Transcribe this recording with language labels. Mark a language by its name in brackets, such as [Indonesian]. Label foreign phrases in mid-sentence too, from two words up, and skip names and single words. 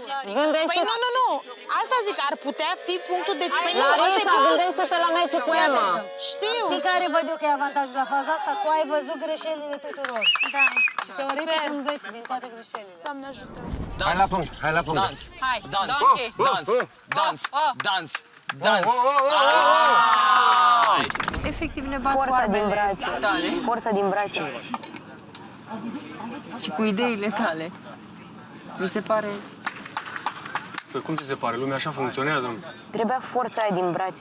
[Romanian] Păi nu. Asta zic, ar putea fi punctul decisiv. Păi Larisa, gândește-te la meciul cu Emma. Știu. Știi care văd eu că e avantajul la faza asta? Tu ai văzut greșelile tuturor. Da. Și teoretic înveți din toate greșelile. Doamne ajută. Hai la punct, hai la punct. Dans, Hai, dans, ok. dans, dans, dans, dans. Efectiv ne bat Forța din brațe. tale. Forța din brațe. Și cu ideile tale. Mi se pare... Păi cum ți se pare? Lumea așa funcționează. Trebuia forța aia din brațe.